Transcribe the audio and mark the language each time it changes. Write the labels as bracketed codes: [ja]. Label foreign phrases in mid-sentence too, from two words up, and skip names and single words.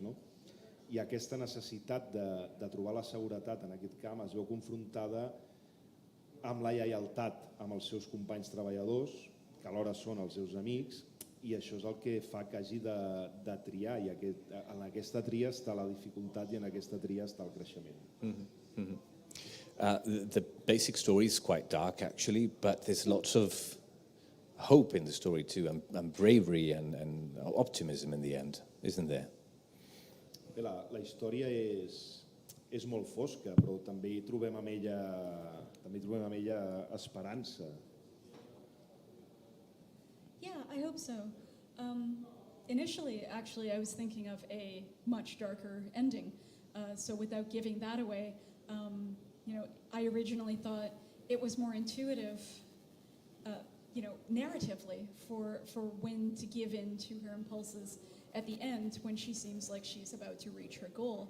[ca] I aquesta necessitat de trobar la seguretat en aquest camp es veu confrontada amb la lleialtat amb els seus companys treballadors, que alhora són els seus amics, i això és el que fa que hagi de triar, i en aquesta tria està la dificultat i en aquesta tria està el creixement. [en] The basic story is quite dark, actually, but there's lots of hope in the story too, and bravery and optimism in the end, isn't there? [ca] Bé, la història és molt fosca, però també hi trobem amb ella esperança. [en] Yeah, I hope so. Initially, actually, I was thinking of a much darker ending. So without giving that away, I originally thought it was more intuitive, narratively, for Wynne to give in to her impulses at the end when she seems like she's about to reach her goal.